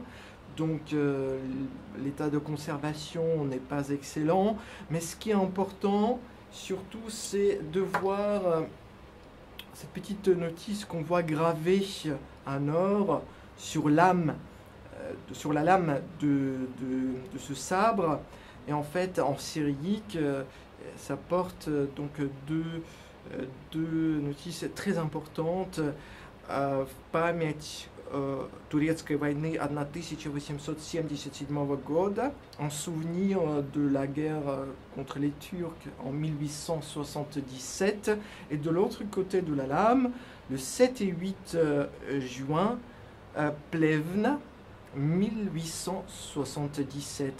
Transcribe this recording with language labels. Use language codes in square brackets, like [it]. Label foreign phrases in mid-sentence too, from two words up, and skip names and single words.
[fr] Donc l'état de conservation n'est pas excellent, mais ce qui est important surtout c'est de voir cette petite notice qu'on voit gravée en or sur la lame de ce sabre, et en fait en syriaque ça porte donc deux notices très importantes. [ru] Память турецкой войны 1877 года, [fr] en souvenir de la guerre contre les Turcs en 1877, et de l'autre côté de la lame, le 7 et 8 juin, Plevna, 1877.